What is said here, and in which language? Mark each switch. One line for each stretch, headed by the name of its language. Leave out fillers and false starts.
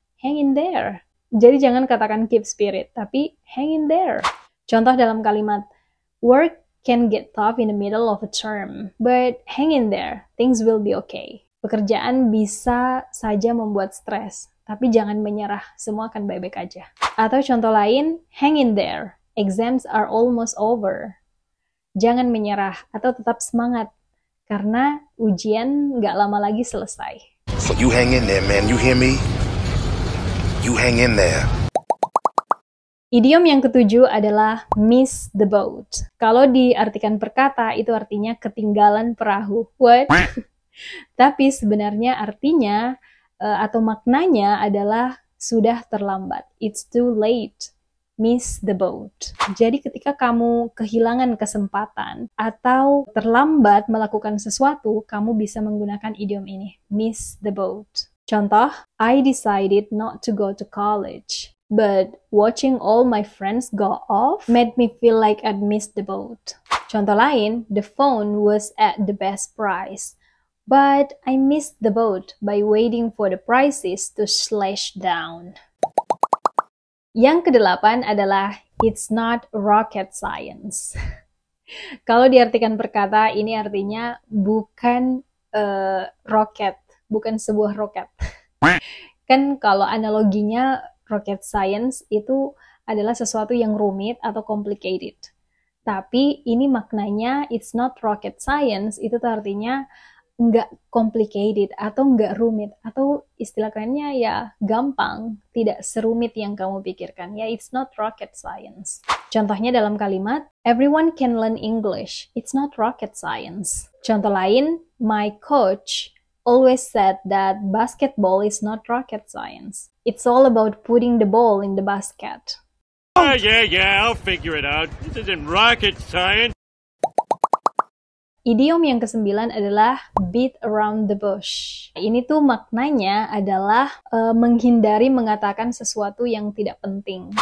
English: Hang in there.
Indonesian: Jadi jangan katakan
English: keep spirit,
Indonesian: tapi
English: hang in there.
Indonesian: Contoh dalam kalimat,
English: work can get tough in the middle of a term, but hang in there, things will be okay.
Indonesian: Pekerjaan bisa saja membuat stres, tapi jangan menyerah, semua akan baik-baik aja. Atau contoh lain,
English: hang in there, exams are almost over.
Indonesian: Jangan menyerah, atau tetap semangat, karena ujian nggak lama lagi selesai.
English: So you hang in there, man. You hear me? You hang in there.
Indonesian: Idiom yang ketujuh adalah
English: miss the boat.
Indonesian: Kalau diartikan perkata, itu artinya ketinggalan perahu. What? Tapi sebenarnya artinya atau maknanya adalah sudah terlambat.
English: It's too late. Miss the boat.
Indonesian: Jadi ketika kamu kehilangan kesempatan atau terlambat melakukan sesuatu, kamu bisa menggunakan idiom ini.
English: Miss the boat. Contoh, I decided not to go to college. But watching all my friends go off made me feel like I'd missed the boat.
Indonesian: Contoh lain,
English: the phone was at the best price. But I missed the boat by waiting for the prices to slash down.
Indonesian: Yang kedelapan adalah
English: it's not rocket science.
Indonesian: Kalau diartikan perkata, ini artinya bukan roket, bukan sebuah roket. Kan kalau analoginya rocket science itu adalah sesuatu yang rumit atau complicated. Tapi ini maknanya
English: it's not rocket science,
Indonesian: itu tuh artinya nggak complicated atau nggak rumit. Atau istilah kerennya ya gampang, tidak serumit yang kamu pikirkan.
English: Ya, it's not rocket science.
Indonesian: Contohnya dalam kalimat,
English: everyone can learn English, it's not rocket science.
Indonesian: Contoh lain,
English: my coach always said that basketball is not rocket science. It's all about putting the ball in the basket. Oh, yeah, I'll figure it out. This isn't rocket science.
Indonesian: Idiom yang kesembilan adalah
English: beat around the bush.
Indonesian: Ini tuh maknanya adalah menghindari mengatakan sesuatu yang tidak penting.